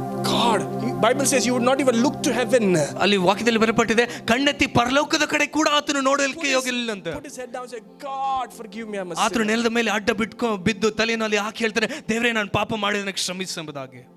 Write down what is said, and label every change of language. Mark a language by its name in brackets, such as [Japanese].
[English] God, Bible says you would not even look to heaven. [Kannada] ಅಲ್ಲಿ ವಾಕ್ಯದಲ್ಲಿ ಬರೆಯಲ್ಪಟ್ಟಿದೆ, ಕಣ್ಣೆತ್ತಿ ಪರಲೋಕದ ಕಡೆ ಕೂಡ ಆತನು ನೋಡಲಿಕ್ಕೆ ಹೋಗಲಿಲ್ಲ ಅಂತ. [English] Put his head down and say, God forgive me, I'm a sinner. [Kannada] ಆತನು ನೆಲದ ಮೇಲೆ ಅಡ್ಡ ಬಿದ್ದು ತಲೆಯನ್ನು ಅಲ್ಲಿ ಹಾಕಿ ಹೇಳ್ತಾನೆ, ದೇವರೇ ನಾನು ಪಾಪ ಮಾಡಿದಕ್ಕೆ ಕ್ಷಮಿಸು ಎಂಬುದಾಗಿ.